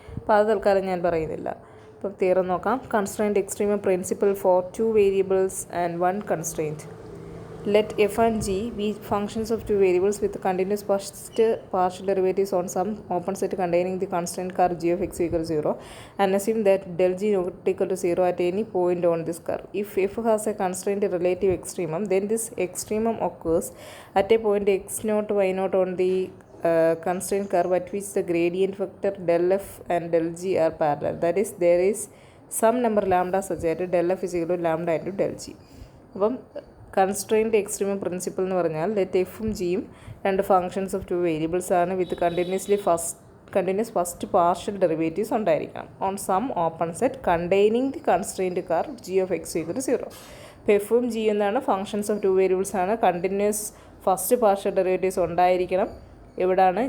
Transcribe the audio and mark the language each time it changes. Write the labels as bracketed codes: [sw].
[ml] അപ്പോൾ അത് തൽക്കാലം ഞാൻ പറയുന്നില്ല. അപ്പോൾ തിയറം നോക്കാം. [en] Constraint extremum principle for 2 variables and 1 constraint. Let f and g be functions of 2 variables with continuous partial derivatives on some open set containing the constraint curve g of x equal to 0, and assume that del g not equal to 0 at any point on this curve. If f has a constraint relative extremum, then this extremum occurs at a point x naught y naught on the constraint curve at which the gradient vector del f and del g are parallel. That is, there is some number lambda such that del f is equal to lambda into del g. [ml] അപ്പം [en] constraint extremum principle [ml] എന്ന് പറഞ്ഞാൽ [en] let എഫും ജിയും 2 functions of 2 variables ആണ് with continuous first partial derivatives [ml] ഉണ്ടായിരിക്കണം [en] On some open set containing the constraint curve G of X equal to 0. [ml] അപ്പോൾ എഫും G എന്നാണ് ഫങ്ഷൻസ് ഓഫ് 2 വേരിയബിൾസ് ആണ്, കണ്ടിന്യൂസ് ഫസ്റ്റ് പാർഷ്യൽ ഡെറിവേറ്റീവ്സ് ഉണ്ടായിരിക്കണം. എവിടാണ്?